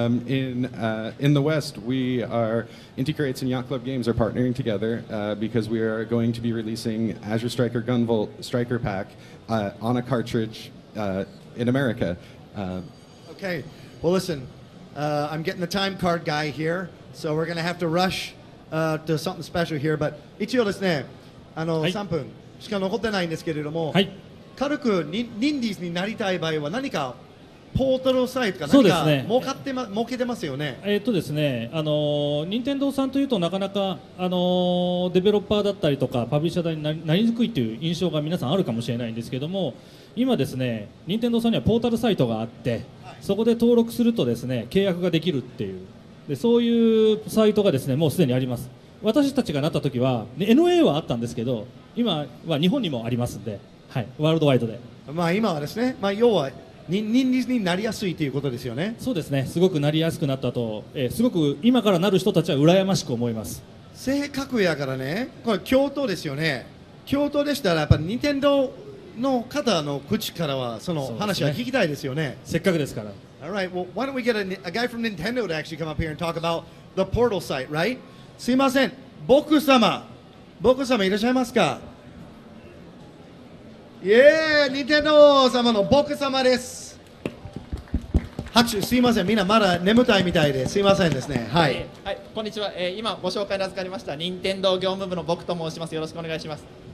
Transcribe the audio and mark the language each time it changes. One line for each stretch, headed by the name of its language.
English: In the West, Inti Creates and Yacht Club Games are partnering together because we are going to be releasing Azure Striker Gunvolt Striker Pack on a cartridge in America. Okay. Well, listen, I'm getting the time card guy here, so we're going to have to rush to something special here. But
Japanese: 一応ですね、3分しか残ってないんですけれども、軽くニンディーズになりたい場合は何かポータルサイトか何か儲けてますよね。ですね、任天堂さんというとなかなかデベロッパーだったりとかパブリッシャーになりにくいという印象が皆さんあるかもしれないんですけども、今ですね、任天堂さんにはポータルサイトがあって、そこで登録するとですね、契約ができるっていうで、そういうサイトがですね、もうすでにあります。私たちがなった時は NA はあったんですけど、今は日本にもありますんで、ワールドワイドで。今はですね、要はニンディーズになりやすいということですよね。そうですね、すごくなりやすくなったと、すごく今からなる人たちは羨ましく思います。正確やからね、これ京都ですよね。京都でしたらやっぱり任天堂の方の口からはその話は聞きたいですよね。せっかくですから。
English: Alright, well, why don't we get a guy from Nintendo to actually come up here and talk about the portal site, right?
Japanese: すいません、僕様いらっしゃいますか？任天堂様の僕様です。拍手、すいません、みんなまだ眠たいみたいですいませんですね。はい、こんにちは。今ご紹介に預かりました任天堂業務部の僕と申します。よろしくお願いします。